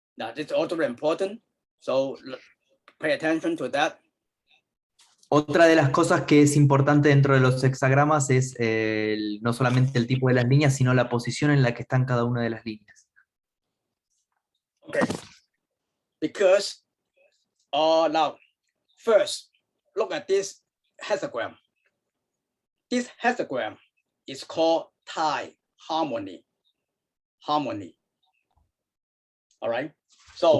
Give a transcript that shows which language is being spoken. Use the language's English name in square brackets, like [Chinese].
[English] Now, it's also very important. So pay attention to that. [Spanish] Otra de las cosas que es importante dentro de los hexagramas es no solamente el tipo de las líneas, sino la posición en la que están cada una de las líneas. [English] Okay. Because now, first, look at this hexagram. This hexagram is called Thai harmony. Harmony. All right. So